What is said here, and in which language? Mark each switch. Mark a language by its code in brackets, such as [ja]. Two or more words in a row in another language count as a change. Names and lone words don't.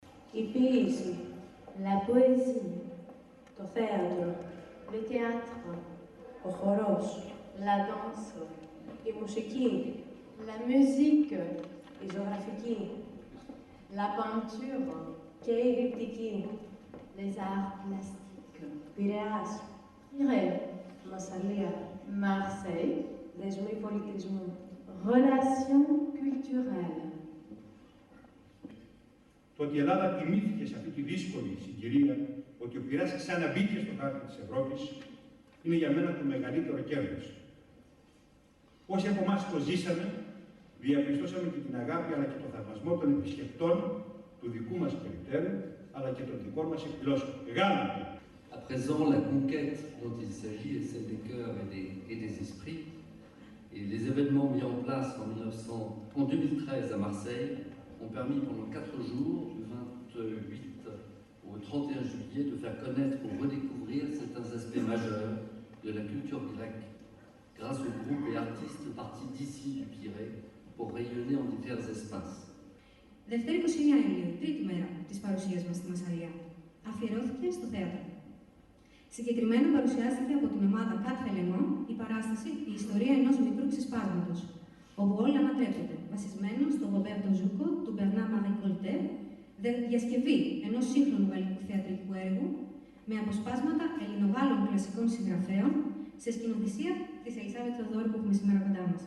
[el] η ποίηση, [fr] la poésie, [el] το θέατρο, [fr] le théâtre, [el] ο χορός, [fr] la danse, [el] η μουσική, [fr] la musique, [el] η ζωγραφική [fr] la peinture, [el] και η γρυπτική, [fr] les arts plastiques. [el] Πειραιάς, [fr] Pirée, [el] Μασσαλία, [fr] Marseille, [el] δεσμοί πολιτισμού, [fr] relations culturelles. [el] Το ότι η Ελλάδα τιμήθηκε σε αυτή τη δύσκολη συγκυρία, ότι ο Πειραιάς ξαναμπήκε στο χάρτη της Ευρώπης, είναι για μένα το μεγαλύτερο κέρδος. Όσοι από εμάς το ζήσαμε, διαπιστώσαμε και την αγάπη αλλά και τον θαυμασμό των επισκεπτών του δικού μας περιττέρου, αλλά και των δικών μας εκδηλώσεων. Μεγάλο. [fr] À présent, la conquête dont il s'agit est celle des cœurs et des esprits. Et les événements mis en place en 2013 à Marseille ont permis pendant 4 jours, du 28 au 31 juillet, de faire connaître ou redécouvrir certains aspects majeurs de la culture grecque, grâce aux groupes et artistes partis d'ici du Pirée pour rayonner en divers espaces. [el] Δευτέρα 29 Ιουλίου, τρίτη μέρα της παρουσίας μας στη Μασσαλία, αφιερώθηκε στο θέατρο. Συγκεκριμένα παρουσιάστηκε από την ομάδα Quatre Éléments η παράσταση «Η ιστορία ενός μικρού ξεσπάσματος», όπου όλα ανατρέπονται, βασισμένο στο Roberto Zucco του Bernard Marie Colté, διασκευή ενός σύγχρονου γαλλικού θεατρικού έργου με αποσπάσματα ελληνογάλλων κλασικών συγγραφέων σε σκηνοθεσία της Ελισάβετ Θεοδόρου που έχουμε σήμερα κοντά μας.